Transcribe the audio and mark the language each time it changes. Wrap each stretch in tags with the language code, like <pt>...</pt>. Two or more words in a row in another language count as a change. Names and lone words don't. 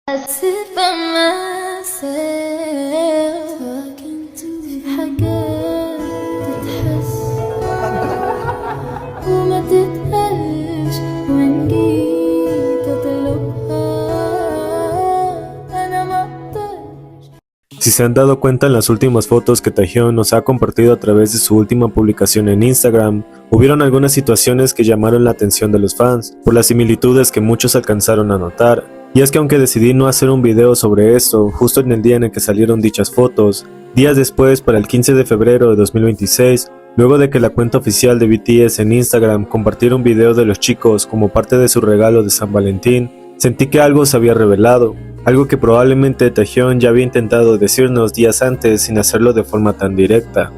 <en>sit by myself talking to</en> <ar>في حاجات تتحس وما تتقالش وإن جيت أطلبها أنا ما أقدرش.</ar> <es>Si se han dado cuenta en las últimas fotos que Taehyung nos ha compartido a través de su última publicación en Instagram, hubieron algunas situaciones que llamaron la atención de los fans, por las similitudes que muchos alcanzaron a notar. Y es que aunque decidí no hacer un video sobre esto, justo en el día en el que salieron dichas fotos, días después, para el 15 de febrero de 2026, luego de que la cuenta oficial de BTS en Instagram compartiera un video de los chicos como parte de su regalo de San Valentín, sentí que algo se había revelado, algo que probablemente Taehyung ya había intentado decirnos días antes sin hacerlo de forma tan directa.</es>